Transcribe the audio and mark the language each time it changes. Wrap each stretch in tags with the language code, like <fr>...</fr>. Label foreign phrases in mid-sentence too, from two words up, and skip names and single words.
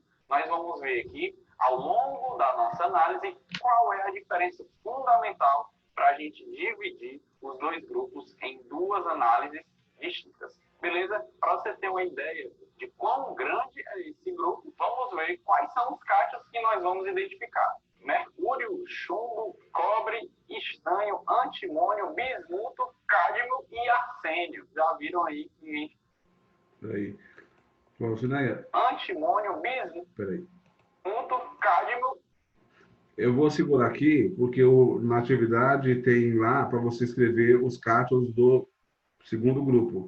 <pt>Nós vamos ver aqui, ao longo da nossa análise, qual é a diferença fundamental para a gente dividir os 2 grupos em 2 análises distintas. Beleza? Para você ter uma ideia de quão grande é esse grupo, vamos ver quais são os cátions que nós vamos identificar. Mercúrio, chumbo, cobre, estanho, antimônio, bismuto, cádmio e arsênio. Já viram aí que... Peraí. Alcineia. Antimônio, bismuto, Peraí. cádmio. Eu vou segurar aqui, porque na atividade tem lá para você escrever os cátions do segundo grupo.</pt>